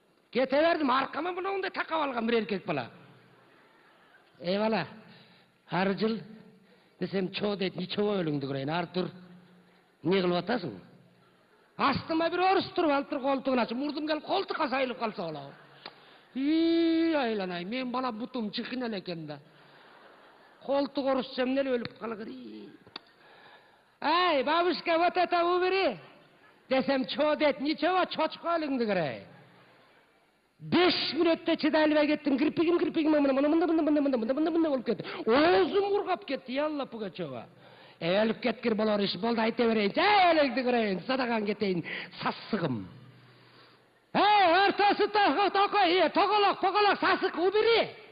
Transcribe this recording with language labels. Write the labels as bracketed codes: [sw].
[ky] Кете бердим, аркама мындай такап алган бир эркек бала. Эй бала, ар жыл десем чо дейт, ничего өлүңдү көрөйүн, Артур. Не кылып атасың? Астыма бир орус туруп алыптыр, колтугун ачып, мурдум келип колтукка сайылып калса болобу. Айланай, мен бала бутум чыкын эле экен да. Колтук орусча эмне эле өлүп калгыр. [ru] Ай, бабушка, вот это убери. [ky] Десем чо дейт, ничего, чочко өлүңдү көрөйүн. 5 мүнөттө чыдай албай кеттим, кирпигим мында болуп кетти. Оозум кургап кетти, Ялла Пугачева. Өлүп кеткир болор иш болду, айта берейинчи. Элеңди көрөйүн, садаган кетейин, сасыгым. Ортасы тоголок, сасык, убери.